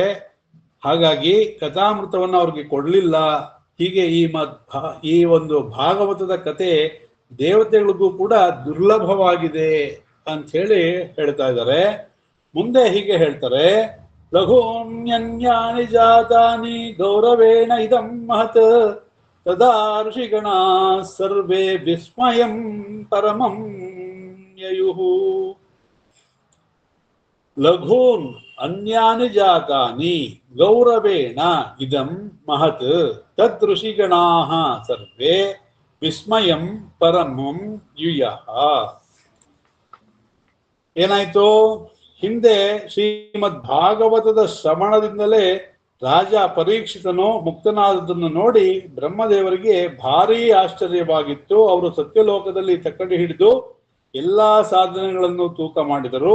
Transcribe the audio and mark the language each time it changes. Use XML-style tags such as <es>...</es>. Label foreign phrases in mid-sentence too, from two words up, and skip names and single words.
<kn>ಹಾಗಾಗಿ ಕಥಾಮೃತವನ್ನ ಅವ್ರಿಗೆ ಕೊಡ್ಲಿಲ್ಲ. ಹೀಗೆ ಈ ಒಂದು ಭಾಗವತದ ಕತೆ ದೇವತೆಗಳಿಗೂ ಕೂಡ ದುರ್ಲಭವಾಗಿದೆ ಅಂತ ಹೇಳಿ ಹೇಳ್ತಾ ಇದ್ದಾರೆ. ಮುಂದೆ ಹೀಗೆ ಹೇಳ್ತಾರೆ,</kn> <sa>ಲಘೂನ್ಯನ್ಯಾನಿ ಜಾತಾನಿ ಗೌರವೇಣ ಇದಂ ಮಹತ್ ತದಾ ಋಷಿಗಣ ಸರ್ವೇ ವಿಸ್ಮಯಂ ಪರಮಂ ಯಯುಃ. ಲಘೂನ್ ಅನ್ಯಾನಿ ಜಾತಾನಿ ಗೌರವೇಣ ಇದಂ ಮಹತ್ ತದ್ ಋಷಿಗಣಾಃ ಸರ್ವೇ ವಿಸ್ಮಯಂ ಪರಮಂ ಯುಯಃ.</sa> <kn>ಏನಾಯ್ತು, ಹಿಂದೆ ಶ್ರೀಮದ್ ಭಾಗವತದ ಶ್ರವಣದಿಂದಲೇ ರಾಜ ಪರೀಕ್ಷಿತನು ಮುಕ್ತನಾದದನ್ನು ನೋಡಿ ಬ್ರಹ್ಮದೇವರಿಗೆ ಭಾರೀ ಆಶ್ಚರ್ಯವಾಗಿತ್ತು. ಅವರು ಸತ್ಯಲೋಕದಲ್ಲಿ ತಕ್ಕಡಿ ಹಿಡಿದು ಎಲ್ಲಾ ಸಾಧನೆಗಳನ್ನು ತೂಕ ಮಾಡಿದರು.</kn>